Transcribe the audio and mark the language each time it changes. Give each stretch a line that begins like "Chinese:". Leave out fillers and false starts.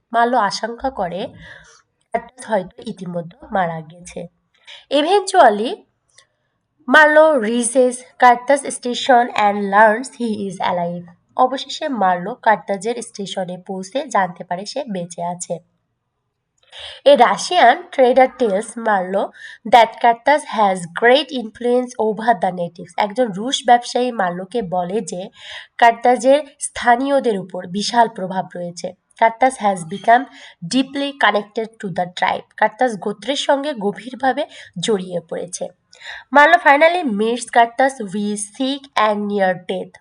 Bangla: Marlowe আশঙ্কা করে কার্তাস হয়তো ইতিমধ্যে মারা গেছে।
English: Eventually Marlow reaches Kurtz's station and learns he is alive.
Bangla: অবশেষে মার্লো কার্তাজের স্টেশনে পৌঁছে জানতে পারে সে বেঁচে আছে।
English: A Russian trader tells Marlowe that Kartas has great influence over the natives.
Bangla: একজন রুশ ব্যবসায়ী মার্লোকে বলে যে কার্তাজের স্থানীয়দের উপর বিশাল প্রভাব রয়েছে।
English: Kurtz has become deeply connected to the tribe.
Bangla: কার্তাস গোত্রের সঙ্গে গভীরভাবে জড়িয়ে পড়েছে।
English: Marlow finally meets Kurtz who's sick and near death.